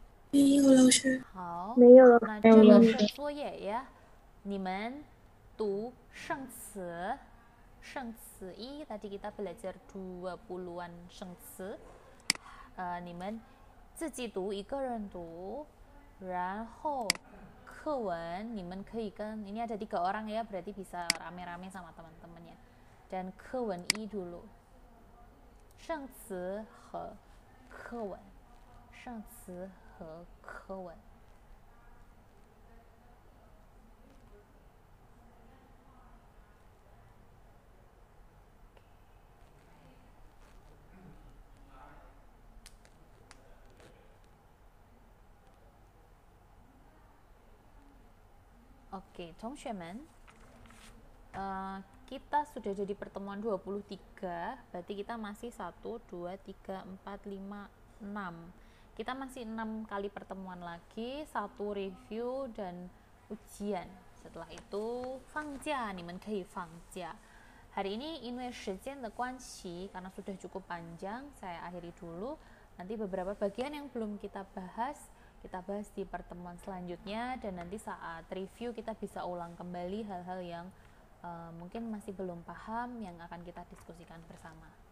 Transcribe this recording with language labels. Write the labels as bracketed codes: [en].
[zh] 没有，老师。好，没有了。那这个是作业呀。你们读生词，生词一 [id] tadi kita belajar 20-an [zh] 生词。你们自己读，一个人读，然后课文你们可以跟 [id] ini ada 3 orang ya, berarti bisa rame-rame sama teman-temannya. Dan 课文一 dulu. [zh] 生词和课文，生词和课文。 [id] Oke, [zh] 同学们, [id] kita sudah jadi pertemuan 23, berarti kita masih 1, 2, 3, 4, 5, 6. Kita masih 6 kali pertemuan lagi, 1 review dan ujian. Setelah itu, 放假, [zh] 你们可以放假. [id] Hari ini, [zh] 因为时间的关系, [id] karena sudah cukup panjang, saya akhiri dulu. Nanti beberapa bagian yang belum kita bahas di pertemuan selanjutnya, dan nanti saat review kita bisa ulang kembali hal-hal yang mungkin masih belum paham yang akan kita diskusikan bersama.